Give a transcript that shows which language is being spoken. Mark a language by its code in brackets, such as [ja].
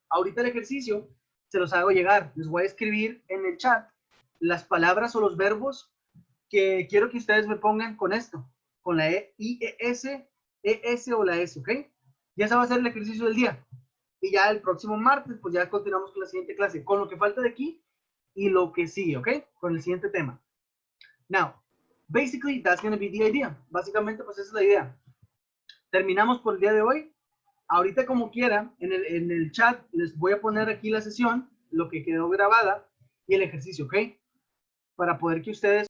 [es] Ahorita el ejercicio se los hago llegar. Les voy a escribir en el chat las palabras o los verbos que quiero que ustedes me pongan con esto, con la IES, ES o la S, ¿ok? Ya ese va a ser el ejercicio del día. Y ya el próximo martes, pues ya continuamos con la siguiente clase, con lo que falta de aquí y lo que sigue, ¿ok? Con el siguiente tema. [en] Now, basically, that's going to be the idea. [es] Básicamente, pues esa es la idea. Terminamos por el día de hoy. Ahorita, como quiera, en el chat les voy a poner aquí la sesión, lo que quedó grabada y el ejercicio, ¿ok? Para poder que ustedes